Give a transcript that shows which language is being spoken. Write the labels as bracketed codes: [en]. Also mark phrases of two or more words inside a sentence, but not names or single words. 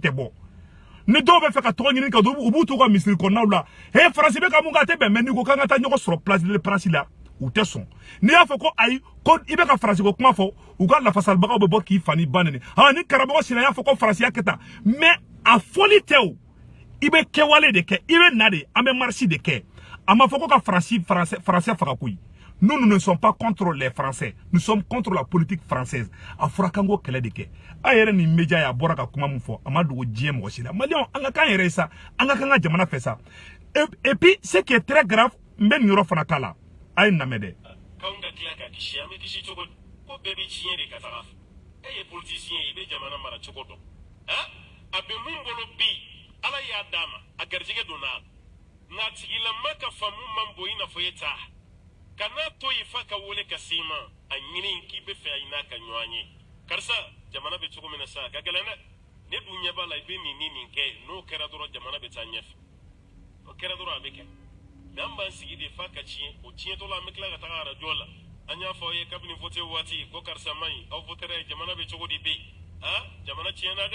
[bm] tɛ bɔ ni dɔw bɛ fɛ ka tɔgɔ ɲini ka don u b'u t'u ka misiri kɔnɔnaw la faransi bɛ ka mun k'a tɛ bɛn mais n'i ko k'an ka taa ɲɔgɔn sɔrɔ place de l'Espérance la u tɛ sɔn n'i y'a fɔ ko ayi ko i bɛ ka faransi ko kuma fɔ u ka lafasalibagaw bɛ bɔ k'i fa ni ba nɛni ni karamɔgɔ sina y'a fɔ ko faransiya kɛ tan mais a fɔli tɛ o i bɛ kɛwale de kɛ i bɛ na de an bɛ marche de kɛ a ma fɔ ko ka faransiya faga koyi [fr] nous ne sommes pas contre les Français nous sommes contre la politique française [bm] a fɔra k'an k'o kɛlɛ de kɛ a yɛrɛ ni média ye a bɔra ka kuma min fɔ a ma dogo diɲɛ mɔgɔ si la maliyɛnw an ka kan yɛrɛ ye sa an ka kan ka jamana fɛ sa [fr] et puis ce qui est très grave [bm] n bɛ nin yɔrɔ fana k'a la a ye namɛ dɛ k'anw ka tila ka kisi an bɛ kisi cogo di ko bɛɛ bɛ tiɲɛ de ka taga e ye politicien ye i bɛ jamana mara cogo dɔn a bɛ mun bolo bi ala y'a d'a ma a garijɛgɛ donna nka a tigilama ka faamu man bon i n'a fɔ e ta kana to yen f'a ka wele ka se i ma a ɲini k'i bɛ fɛ a n'a ka ɲɔgɔn ye karisa jamana bɛ cogo min na sa a ka gɛlɛn dɛ ne dun ɲɛ b'a la i bɛ nin kɛ n'o kɛra dɔrɔn jamana bɛ taa ɲɛfɛ o kɛra dɔrɔn a bɛ kɛ mais an b'an sigi de f'a ka tiɲɛ o tiɲɛtɔ la an bɛ tila ka taga arajo la an y'a fɔ aw ye kabini vote waati ko karisa man ɲi aw votera ye jamana bɛ cogo di bi jamana tiɲɛna dɛ